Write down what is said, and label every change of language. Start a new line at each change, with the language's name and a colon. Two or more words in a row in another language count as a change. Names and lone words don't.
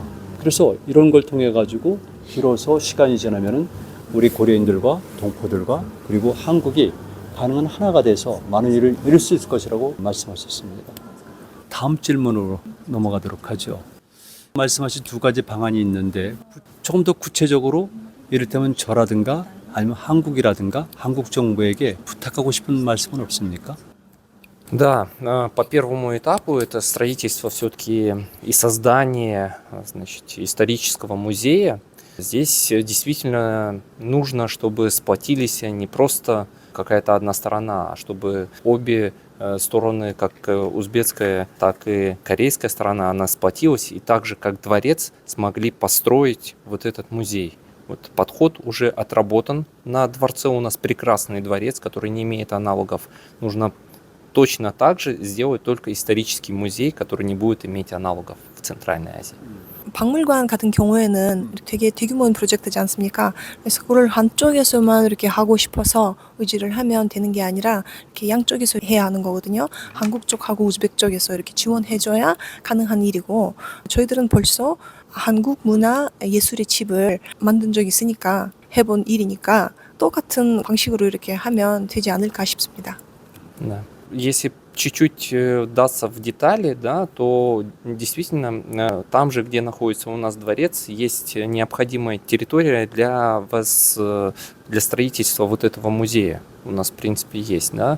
Korean: 그래서 이런 걸 통해 가지고 비로소 시간이 지나면은 우리 고려인들과 동포들과 그리고 한국이 가능한 하나가 돼서 많은 일을 이룰 수 있을 것이라고 말씀하셨습니다. 다음 질문으로 넘어가도록 하죠. 말씀하신 두 가지 방안이 있는데 조금 더 구체적으로 이를테면 저라든가 아니면 한국이라든가 한국 정부에게 부탁하고 싶은 말씀은 없습니까?
Russian: Да, по первому этапу это строительство все-таки и создание, значит, исторического музея. Здесь действительно нужно, чтобы сплотились не просто какая-то одна сторона, а чтобы обе стороны, как узбекская, так и корейская сторона, она сплотилась и так же, как дворец, смогли построить вот этот музей. Вот подход уже отработан. На дворце у нас прекрасный дворец, который не имеет аналогов. Нужно точно так же сделать только исторический музей, который не будет иметь аналогов в Центральной Азии.
Korean: 박물관 같은 경우에는 되게 대규모인 프로젝트지 않습니까? 그래서 그걸 한쪽에서만 이렇게 하고 싶어서 의지를 하면 되는 게 아니라 이렇게 양쪽에서 해야 하는 거거든요. 한국 쪽하고 우즈벡 쪽에서 이렇게 지원해줘야 가능한 일이고 저희들은 벌써 한국 문화 예술의 집을 만든 적이 있으니까 해본 일이니까 똑같은 방식으로 이렇게 하면 되지 않을까 싶습니다.
Russian: Да. Если чуть-чуть вдаться в детали, да, то действительно там же, где находится у нас дворец, есть необходимая территория для строительства вот этого музея. У нас, в принципе, есть. Да?